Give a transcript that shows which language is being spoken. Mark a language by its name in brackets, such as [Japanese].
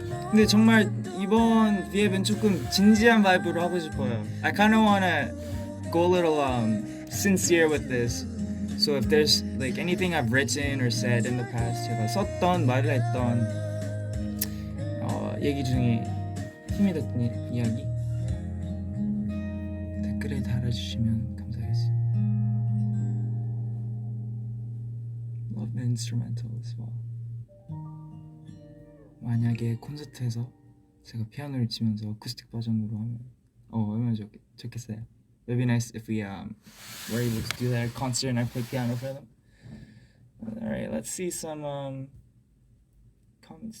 [Korean] 근데 정말 이번 V앱은 조금 진지한 바이브로 하고 싶어요. [English] I kind of wanna go a little sincere with this. So if there's like anything I've written or said in the past, [Korean] 제가 썼던 말을 했던 얘기 중에 힘이 됐던 이야기 댓글에 달아주시면 감사하겠습니다. [English] Love the instrumental as well. [Korean] 만약에 콘서트에서 제가 피아노를 치면서 어쿠스틱 버전으로 하면 얼마나 좋겠어요. [English] It'd be nice if we were able to do that at a concert and I play piano for them. Alright, let's see some comments.